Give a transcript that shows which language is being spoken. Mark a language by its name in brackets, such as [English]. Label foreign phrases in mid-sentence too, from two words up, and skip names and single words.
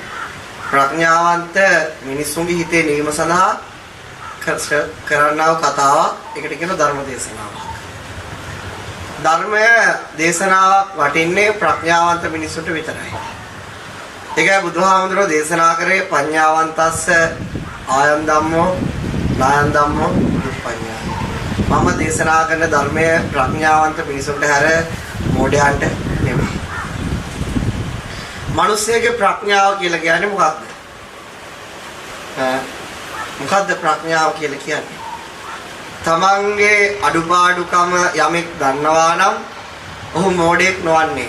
[Sinhala] ප්‍රඥාවන්ත මිනිසුන්ගේ හිතේ නිවීම සඳහා කරන්නා වූ කතාවක්. ඒකට කියනවා ධර්ම දේශනාවක්. ධර්මය දේශනාවක් වටින්නේ ප්‍රඥාවන්ත මිනිසුන්ට විතරයි. ඒකයි බුදුහාමුදුරුවෝ දේශනා කරේ [Pali] පඤ්ඤාවන්තස්ස ආයන් ධම්මෝ නායන් ධම්මෝ දුප්පඤ්ඤා. [Sinhala] මම දේශනා කරන ධර්මය ප්‍රඥාවන්ත මිනිසුන්ට හැර මෝඩයන්ට නෙමෙයි. මිනිස්සෙගේ ප්‍රඥාව කියලා කියන්නේ මොකක්ද? මොකක්ද ප්‍රඥාව කියලා කියන්නේ? තමන්ගේ අඩුපාඩුකම යමෙක් දන්නවා නම් ඔහු මෝඩයෙක් නොවන්නේ.